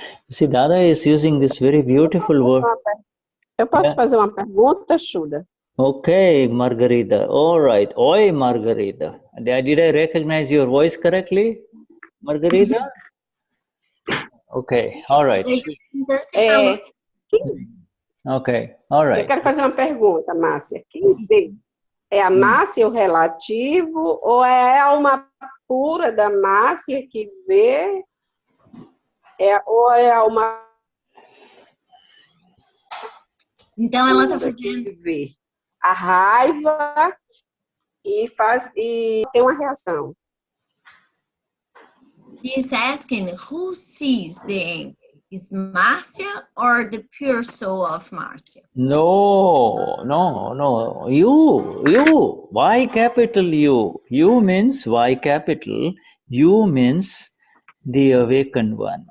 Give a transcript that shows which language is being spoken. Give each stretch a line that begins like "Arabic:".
English: See, Dada is using this very beautiful word.
Portuguese: Eu posso fazer uma pergunta, Shuddha?
English: Okay, Margarita. All right.
Portuguese: Oi,
English: Margarita. Did I recognize your voice correctly, Margarita? Okay, all right. Okay, all right.
Portuguese: Eu quero fazer uma pergunta, Márcia. Quem vê? É a Márcia o relativo ou é a alma pura da Márcia que vê? Ou é a alma... Então, ela está fazendo... Ver a raiva e tem uma reação.
English: He's asking, who sees the anger? Is Marcia or the pure soul of Marcia? No. You. Y capital U. U means Y capital. U means the awakened one.